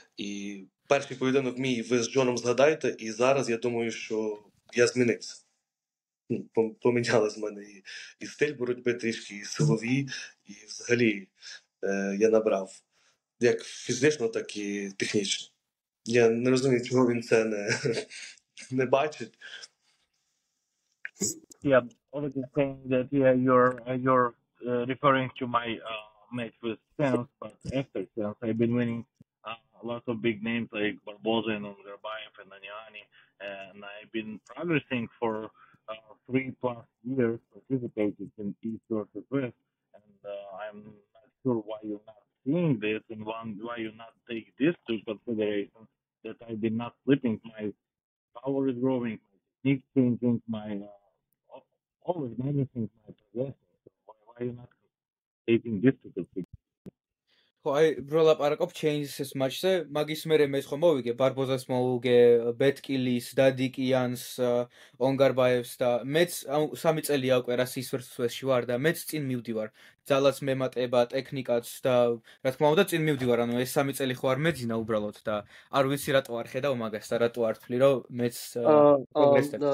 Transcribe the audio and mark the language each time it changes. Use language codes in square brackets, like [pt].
[uk] І перший поєдинок мій ви з Джоном згадаєте, і зараз я думаю, що я змінився. Помінялись в мене і стиль боротьби трішки, і силові, і взагалі я набрав як фізично, так і технічно. Я не розумію, чого він це не бачить. [en] Yeah, Oleg is saying that you're referring to my match with Sense, but after Sense, I've been winning lots of big names like Barboza and Nazarbayev and Aniani, and I've been progressing for 3+ years participating in East versus West, and I'm not sure why you're not seeing this and why you're not taking this to consideration, that I've been not slipping, my power is growing, my technique changing, my always managing my progression. So why are you not taking this to consideration? [ka] ხო, აი ბროლაპარაკობ changes-ის матჩზე, მაგის მერე მე ხო მოვიგე ბარბოზას მოვუგე, ბეტკილის, დადიკიანს, ონგარბაევს და მეც 3 წელია უკვე რასის ვერსუსში ვარ და მეც წინ მივდივარ. ძალაც მემატება, ტექნიკაც და რა თქმა უნდა წინ მივდივარ, ანუ ეს 3 წელი ხო არ მეძინა უბრალოდ და არ ვიცი რატო არ ხედავ მაგას და რატო არ თვლი რომ მეც პროგრესებ.